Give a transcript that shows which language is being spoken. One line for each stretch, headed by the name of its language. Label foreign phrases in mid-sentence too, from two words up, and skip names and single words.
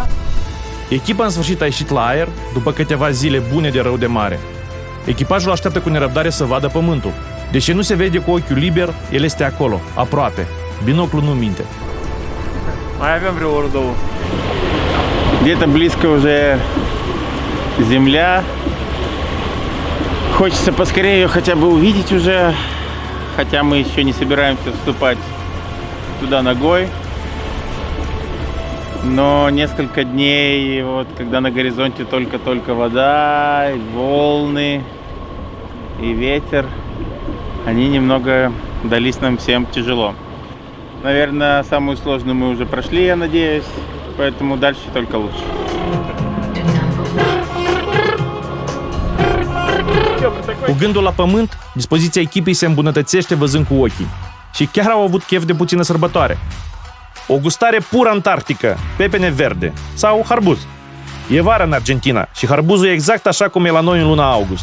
Romanian: Echipa în sfârșit a ieșit la aer după câteva zile bune de rău de mare. Echipajul așteaptă cu nerăbdare să vadă pământul. Deși nu se vede cu ochiul liber, el este acolo, aproape. Binoclul nu minte. Mai avem vreo oră, 2.
Russian: Где-то близко уже земля. Хочется поскорее ее хотя бы увидеть уже, хотя мы еще не собираемся вступать туда ногой. Но несколько дней, вот когда на горизонте только-только вода, и волны, и ветер, они немного дались нам всем тяжело. Наверное, самую сложную мы уже прошли, я надеюсь, поэтому дальше только лучше.
Romanian: Cu gândul la pământ, dispoziția echipei se îmbunătățește văzând cu ochii. Și chiar au avut chef de puțină sărbătoare. O gustare pur antarctică, pepene verde sau harbuz. E vară în Argentina și harbuzul e exact așa cum e la noi în luna august.